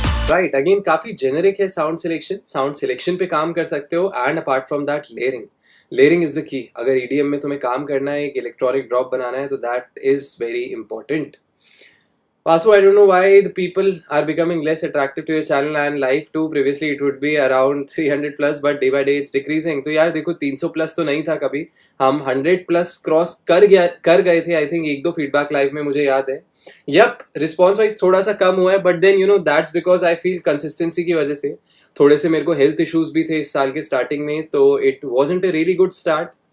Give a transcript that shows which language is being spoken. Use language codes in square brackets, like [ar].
[hi] Right again काफी generic है sound selection पे काम कर सकते हो. And [en] Apart from that layering is the key. [hi] अगर EDM में तुम्हें काम करना है, एक इलेक्ट्रॉनिक ड्रॉप बनाना है, तो [en] That is very important. Vasu, I don't know why the people are becoming less attractive to your channel and live too. Previously it would be around 300 plus, but day by day it's decreasing. [hi] तो यार देखो 300 plus तो नहीं था कभी, हम 100 plus cross कर गए थे. आई थिंक 1-2 फीडबैक लाइव में मुझे याद है. यप रिस्पॉन्स वाइज थोड़ा सा कम हुआ है, [en] but then you know that's because I feel [hi] consistency की वजह से. थोड़े से मेरे को हेल्थ इश्यूज भी थे इस साल के स्टार्टिंग में, तो [en] It wasn't a really good start.